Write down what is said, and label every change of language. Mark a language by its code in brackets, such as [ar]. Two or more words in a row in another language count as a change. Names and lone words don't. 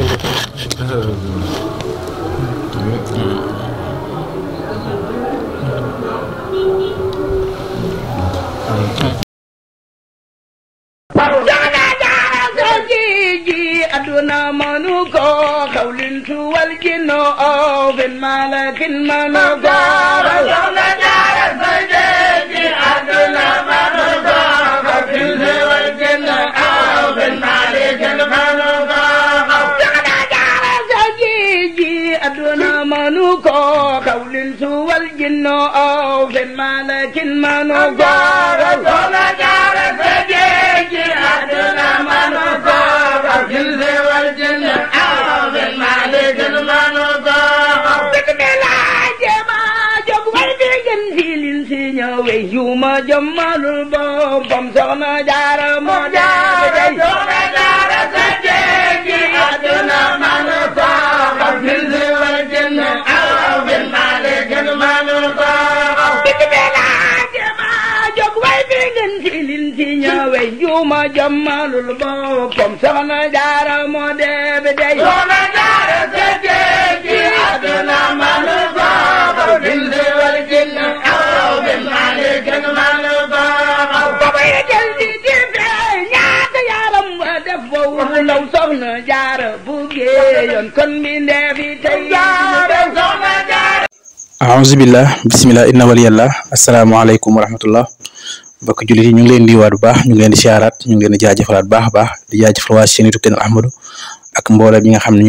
[wo] aduna manu ko xawlin suwal jinno aw fen malakin manu ko soxna jaara sa jeeji aduna manu ko xawlin suwal jinno aw fen malakin manu ko soxna jaara sa jeeji aduna manu ko xawlin suwal jinno aw fen malakin manu ko soxna jaara sa jeeji aduna manu ko yuma jëmmalul boppam soxna jaara moo jaara soxna jaara sa jeeji aduna manu ko xawlin suwal jinno aw fen malakin manu ko yuma jëmmalul boppam soxna jaara moo deebe dey soxna jaara sa jeeji aduna manu ko xawlin suwal jinno aw fen malakin manu ko baba ya jël di dibe ñaata yaram wa def foofu law soxna jaara bu géeyoon kon mi ndeefi tey soxna jaara [ar] أعوذ بالله بسم الله إن وليي الله السلام عليكم ورحمة الله [wo] mbokk jullit yi ñu ngi leen di waat bu baax ñu ngi leen di siyaaraat ñu ngi leen di jaajëfalaat baax a baax di jaajëfal waa chaîne YouTube Kenn Ahmadou ak mboolem ñi nga xam ne ñu